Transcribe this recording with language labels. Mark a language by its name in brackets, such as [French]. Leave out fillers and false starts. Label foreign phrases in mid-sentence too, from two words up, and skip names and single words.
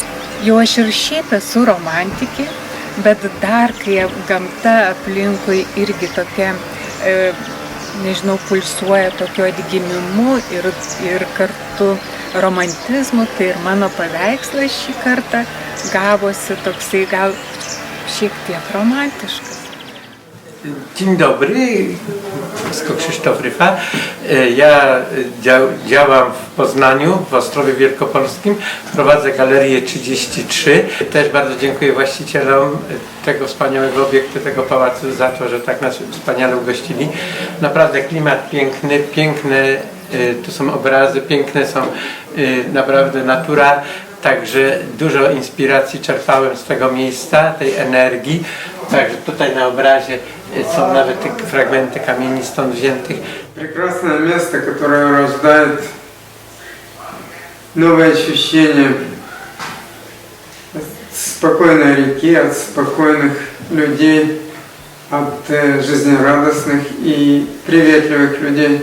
[Lithuanian] Jau aš ir šiaip esu romantikė, bet dar kai gamta aplinkui irgi tokia, pulsuoja tokio atgimimu ir kartu romantizmu, tai ir mano paveikslas šį kartą gavosi toksai gal šiek tiek romantiškas. [Polish] Dzień dobry, Krzysztof Rycha. Ja działam w Poznaniu, w Ostrowie Wielkopolskim. Prowadzę Galerię 33. Też bardzo dziękuję właścicielom tego wspaniałego obiektu, tego pałacu za to, że tak nas wspaniale ugościli. Naprawdę klimat piękny, piękne tu są obrazy, piękne są naprawdę natura. Także dużo inspiracji czerpałem z tego miejsca, tej energii. Także tutaj na obrazie są nawet te fragmenty kamieni stąd wziętych. [Russian] Прекрасное место, которое рождает новые ощущения от спокойной реки, от спокойных людей, от жизнерадостных и приветливых людей.